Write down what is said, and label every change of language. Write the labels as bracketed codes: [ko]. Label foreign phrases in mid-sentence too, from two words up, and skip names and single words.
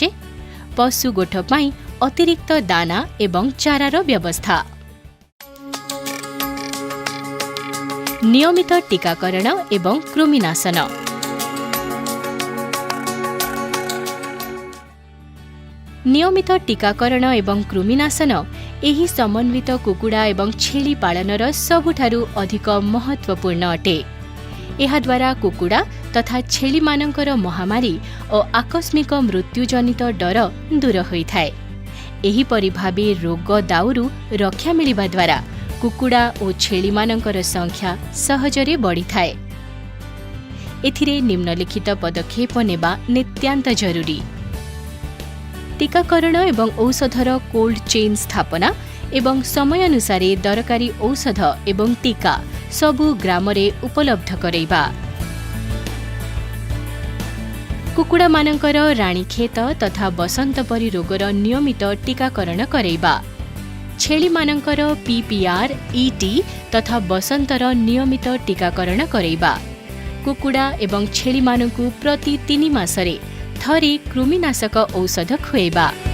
[or] ପଶୁ ଗୋଠ ପାଇଁ ଅତିରିକ୍ତ ଦାନା ଏବଂ ଚାରାର ବ୍ୟବସ୍ଥା। ନିୟମିତ ଟୀକାକରଣ ଏବଂ କୃମିନାଶନ। ନିୟମିତ ଟୀକାକରଣ ଏବଂ କୃମିନାଶନ ଏହି ସମନ୍ୱିତ କୁକୁଡ଼ା ଏବଂ ଛେଳି ପାଳନର ସବୁଠାରୁ ଅଧିକ ମହତ୍ତ୍ୱପୂର୍ଣ୍ଣ ଅଟେ। ଏହା ଦ୍ୱାରା କୁକୁଡ଼ା ତଥା ଛେଳି ମାନଙ୍କର ମହାମାରୀ ଆଉ ଆକସ୍ମିକ ମୃତ୍ୟୁଜନିତ ଡର ଦୂର ହୋଇଥାଏ। ଏହି ପରି ଭାବେ ରୋଗ ଦାଉରୁ ରକ୍ଷା ମିଳିବା ଦ୍ୱାରା କୁକୁଡ଼ା ଆଉ ଛେଳି ମାନଙ୍କର ସଂଖ୍ୟା ସହଜରେ ବଢ଼ିଥାଏ। ଏଥିରେ ନିମ୍ନଲିଖିତ ପଦକ୍ଷେପ ନେବା ନିତାନ୍ତ ଜରୁରୀ। ଟୀକାକରଣ ଏବଂ ଔଷଧର [en] cold chain [or] ସ୍ଥାପନା ଏବଂ ସମୟ ଅନୁସାରେ ଦରକାରୀ ଔଷଧ ଏବଂ ଟୀକା ସବୁ ଗ୍ରାମରେ ଉପଲବ୍ଧ କରାଇବା। କୁକୁଡ଼ା ମାନଙ୍କର ରାଣୀଖେତ ତଥା ବସନ୍ତ ପରି ରୋଗର ନିୟମିତ ଟୀକାକରଣ କରାଇବା। ଛେଳି ମାନଙ୍କର PPR, ET ତଥା ବସନ୍ତର ନିୟମିତ ଟୀକାକରଣ କରାଇବା। କୁକୁଡ଼ା ଏବଂ ଛେଳି ମାନଙ୍କୁ ପ୍ରତି 3 ମାସରେ ଥରେ କୃମିନାଶକ ଔଷଧ ଖୁଆଇବା।